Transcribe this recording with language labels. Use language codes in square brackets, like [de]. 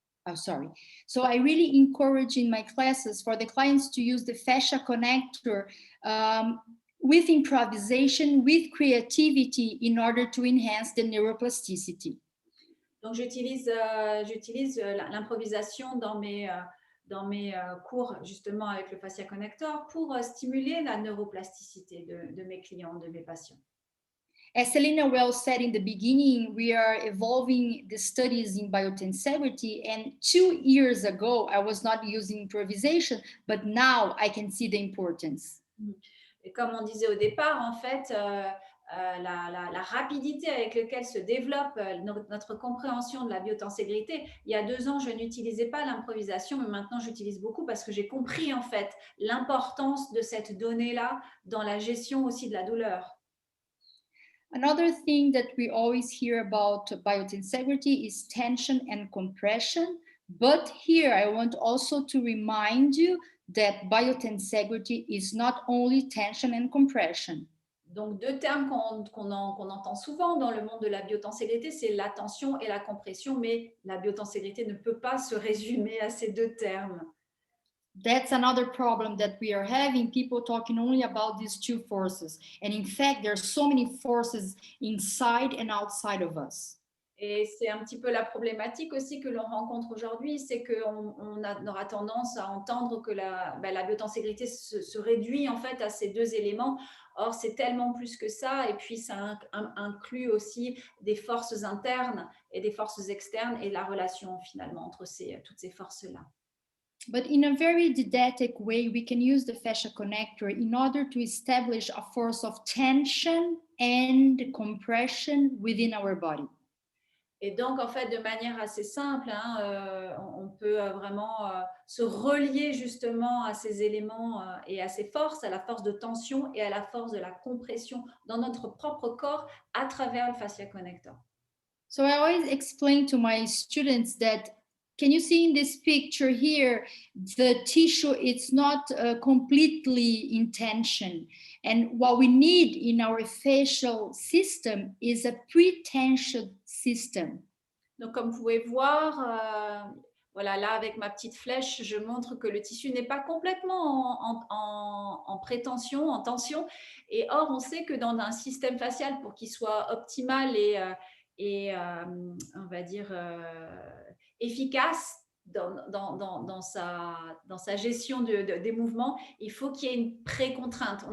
[en] Oh, sorry. So I really encourage in my classes for the clients to use the fascia connector with improvisation, with creativity in order to enhance the neuroplasticity. [fr] Donc j'utilise l'improvisation dans mes cours justement avec le fascia connector pour stimuler la neuroplasticité de mes clients, de mes patients. [en] As Selena well said in the beginning, we are evolving the studies in biotensegrity. And 2 years ago, I was not using improvisation, but now I can see the importance. [fr] Et comme on disait au départ, en fait, la rapidité avec laquelle se développe notre compréhension de la biotenségrité. Il y a 2 ans, je n'utilisais pas l'improvisation, mais maintenant j'utilise beaucoup parce que j'ai compris en fait l'importance de cette donnée-là dans la gestion aussi de la douleur. [en] Another thing that we always hear about biotensegrity is tension and compression. But here I want also to remind you that biotensegrity is not only tension and compression. [fr] Donc, 2 termes qu'on entend souvent dans le monde de la biotenségrité, c'est la tension et la compression, mais la biotenségrité ne peut pas se résumer à ces 2 termes. [en] That's another problem that we are having, people talking only about these 2 forces. And in fact, there are so many forces inside and outside of us. [fr] Et c'est un petit peu la problématique aussi que l'on rencontre aujourd'hui, c'est qu'on aura tendance à entendre que la biotenségrité se réduit en fait à ces 2 éléments. Or, c'est tellement plus que ça. Et puis, ça inclut aussi des forces internes et des forces externes et la relation finalement entre toutes ces forces-là. [en] But in a very didactic way, we can use the fascia connector in order to establish a force of tension and compression within our body. [fr] Et donc, en fait, de manière assez simple, on peut vraiment se relier justement à ces éléments et à ces forces, à la force de tension et à la force de la compression dans notre propre corps à travers le fascia connector. [en] So I always explain to my students that, can you see in this picture here, the tissue, it's not completely in tension. And what we need in our facial system is a pre-tension system. [fr] Donc, comme vous pouvez voir, voilà, là, avec ma petite flèche, je montre que le tissu n'est pas complètement en prétension, en tension. Et or, on sait que dans un système facial, pour qu'il soit optimal et on va dire, efficace dans sa gestion des mouvements, il faut qu'il y ait une pré-contrainte.